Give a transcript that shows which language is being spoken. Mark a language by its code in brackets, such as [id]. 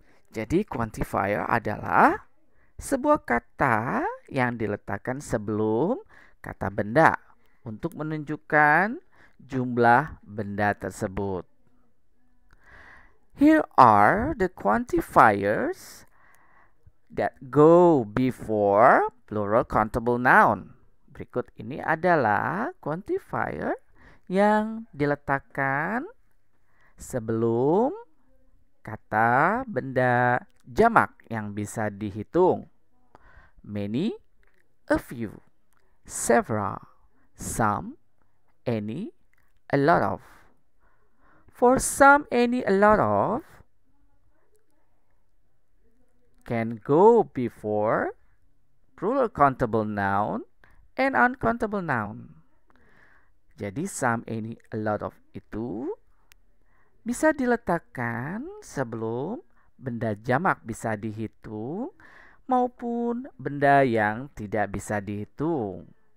[id] Jadi quantifier adalah sebuah kata yang diletakkan sebelum kata benda untuk menunjukkan jumlah benda tersebut. [en] Here are the quantifiers that go before plural countable noun. [id] Berikut ini adalah quantifier yang diletakkan sebelum kata benda jamak yang bisa dihitung. [en] Many, a few, several, some, any, a lot of. For some, any, a lot of can go before plural countable noun and uncountable noun. [id] Jadi some, any, a lot of itu bisa diletakkan sebelum benda jamak bisa dihitung maupun benda yang tidak bisa dihitung.